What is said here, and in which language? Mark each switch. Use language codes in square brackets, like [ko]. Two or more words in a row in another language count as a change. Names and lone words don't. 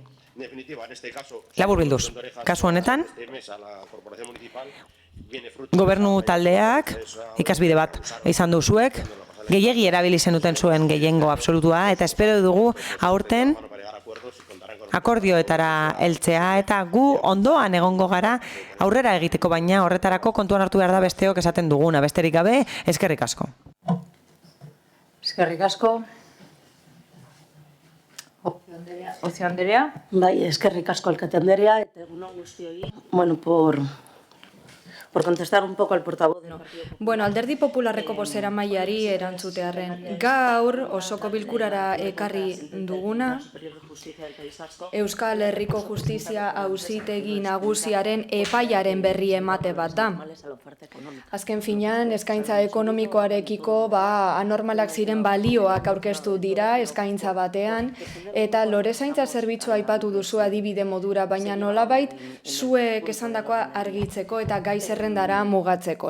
[eu] Laburbilduz, kasu honetan, gobernu taldeak ikasbide bat izan duzuek, gehiegi erabili zenuten zuen gehiengo absolutua, eta espero dugu aurten akordioetara heltzea eta gu ondoan egongo gara aurrera egiteko, baina horretarako kontuan hartu behar da besteok esaten duguna. Besterik gabe, eskerrik asko. Eskerrik asko. Ocio Andrea. Bai, eskerrik asko alkate Andrea, eta egunon guztioi. [es] Bueno, por contestar un poco al portavoz del Partido Popular. [eu] Bueno, Alderdi Popularreko bozeramaileari erantzutearren. Gaur osoko bilkurara ekarri duguna Euskal Herriko Justizia Auzitegi Nagusiaren epaiaren berri emate bat da. Azken finean, eskaintza ekonomikoarekiko anormalak ziren balioak aurkeztu dira eskaintza batean, eta lorezaintza zerbitzua aipatu duzu adibide modura, baina nolabait zuek esandakoa argitzeko eta gai zerrendara mugatzeko.